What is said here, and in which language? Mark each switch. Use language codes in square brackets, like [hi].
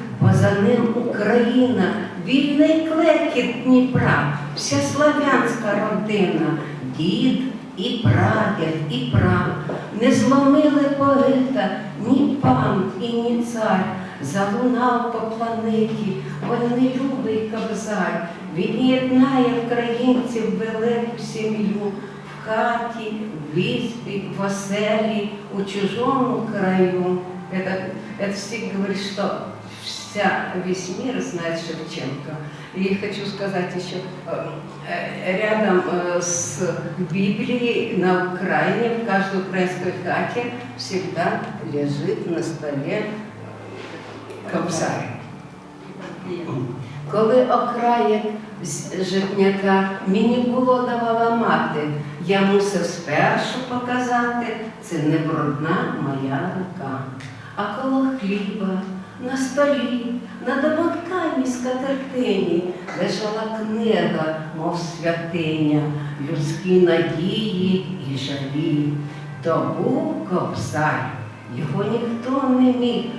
[uk] Поза ним Україна, вільний клекіт Дніпра, вся славянська родина, дід і прадід, і прав. Не зломили поета ні пан і ні цар, залунав по планеті вольнолюбий кобзар. Він єднає українців велику сім'ю в хаті, в избе, в оселі, у чужому краю. [ru] Это Стих говорит, что весь мир знает Шевченко. И хочу сказать еще, рядом с Библией на Украине, в каждой украинской хате всегда лежит на столе кобзар. [uk] Коли окраєк житняка мені було давала мати, я мусив спершу показати, це не брудна моя рука. А коло хліба, на столі, на домотканій скатертині лежала книга, мов святиня, людські надії і жалі. То був кобзар, його ніхто не міг